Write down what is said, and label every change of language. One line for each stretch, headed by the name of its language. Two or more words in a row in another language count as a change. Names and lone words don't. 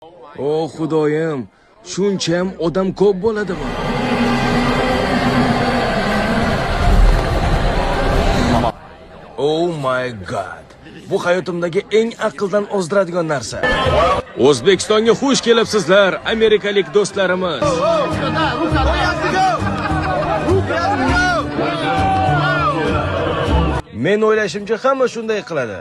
Uzbek: O xudoyim, shuncha ham odam ko'p bo'ladimi?
English: Oh my god.
Uzbek: Bu hayotimdagi eng aqldan ozdiradigan narsa. O'zbekistonga xush kelibsizlar, amerikalik do'stlarimiz. Men o'ylashimcha hamma shunday qiladi.